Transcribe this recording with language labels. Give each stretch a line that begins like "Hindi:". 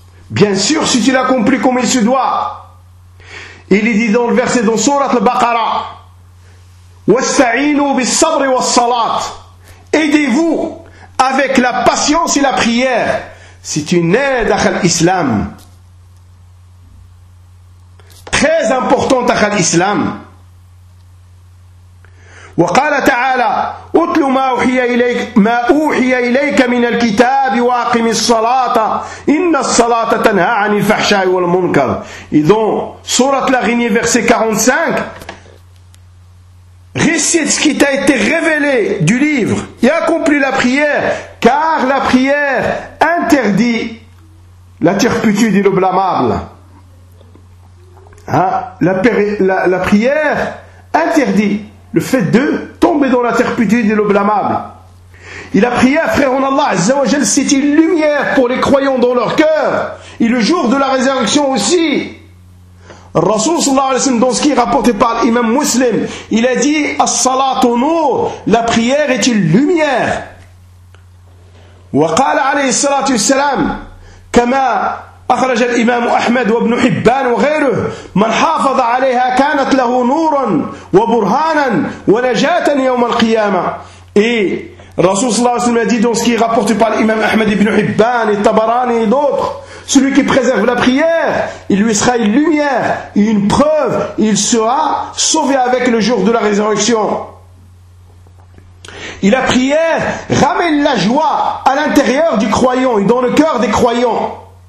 French: Bien sûr, si tu l'accomplis comme il se doit. Il est dit dans le verset dans Sourate Al-Baqarah,
Arabic: وَاسْتَعِينُوا بِالصَّبْرِ وَالصَّلَاةِ.
French: Aidez-vous avec la patience et la prière. C'est une aide à l'islam. Très importante à l'islam.
Arabic: وقال تعالى أتل ما أوحي إليك ما أوحي إليك من الكتاب وأقم الصلاة إن الصلاة تنهى عن الفحشاء والمنكر. إذن سورة الأغنية
French: verset 45 récite ce qui t'a été révélé du livre et accomplis la prière, car la prière interdit la turpitude et le blâmable. Hein? La prière interdit le fait de tomber dans la turpitude et le blâmable. Il a prié à frère en Allah, Azza wa Jal, c'est une lumière pour les croyants dans leur cœur. Et le jour de la résurrection aussi. Rasoul sallallahu alayhi wa sallam, dans ce qui est rapporté par l'imam muslim, il a dit, As-salatu nur, la prière est une lumière.
Arabic: Wa qala alayhi salatu wassalam, kama أخرج الإمام أحمد وابن حبان وغيره من حافظ عليها كانت له نورا وبرهانا ونجاة يوم القيامة. رسول صلى الله عليه وسلم
French: dit dans ce qui est rapporté par l'imam Ahmed ibn Hibban et Tabarani et d'autres, celui qui préserve la prière, il lui sera une lumière et une preuve, il sera sauvé avec le jour de la résurrection. Et la prière ramène la joie à l'intérieur du croyant et dans le cœur des croyants.